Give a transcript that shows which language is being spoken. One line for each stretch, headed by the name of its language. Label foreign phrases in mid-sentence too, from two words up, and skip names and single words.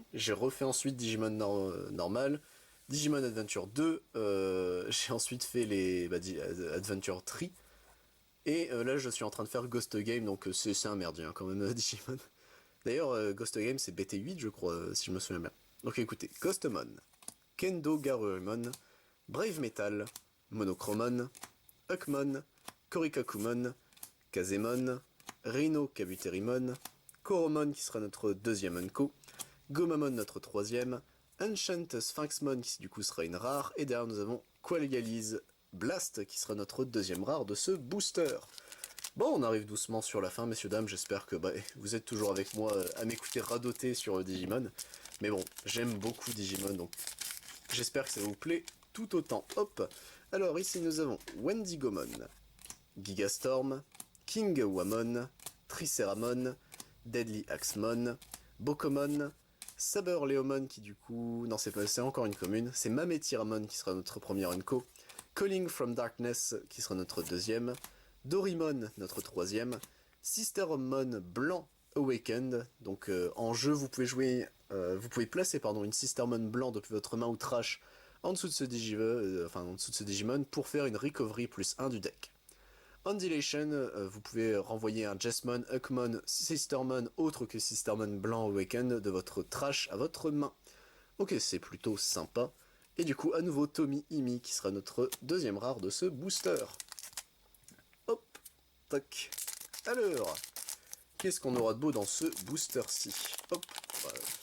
French: J'ai refait ensuite Digimon normal, Digimon Adventure 2, j'ai ensuite fait les Adventure 3, et là je suis en train de faire Ghost Game, donc c'est un merdien quand même, Digimon. D'ailleurs, Ghost Game c'est BT8 je crois, si je me souviens bien. Donc écoutez, Ghostemon, Kendo Garurumon, Brave Metal, Monochromon, Huckmon, Korikakumon, Kazemon, Rhino Kabuterimon, Koromon qui sera notre deuxième Unco, Gomamon notre troisième, Ancient Sphinxmon qui du coup sera une rare, et derrière nous avons Qualgalize Blast qui sera notre deuxième rare de ce booster. Bon, on arrive doucement sur la fin, messieurs dames, j'espère que vous êtes toujours avec moi à m'écouter radoter sur Digimon. Mais bon, j'aime beaucoup Digimon, donc j'espère que ça vous plaît tout autant. Hop. Alors ici nous avons Wendigomon, Gigastorm, King Wamon, Triceramon, Deadly Axemon, Bokomon, Saber Leomon qui du coup... Non, c'est encore une commune. C'est Mametiramon qui sera notre première Unco, Calling from Darkness qui sera notre deuxième, Dorimon notre troisième, Sistermon blanc Awakened. Donc en jeu, vous pouvez jouer, vous pouvez placer pardon, une Sistermon blanc depuis votre main ou trash en dessous de ce Digimon pour faire une recovery plus 1 du deck. En Dilation, vous pouvez renvoyer un Jesmon, Huckmon, Sistermon autre que Sistermon blanc Awakened de votre trash à votre main. Ok, c'est plutôt sympa. Et du coup, à nouveau, Tommy Imi qui sera notre deuxième rare de ce booster. Hop, tac. Alors, qu'est-ce qu'on aura de beau dans ce booster-ci? Hop, voilà.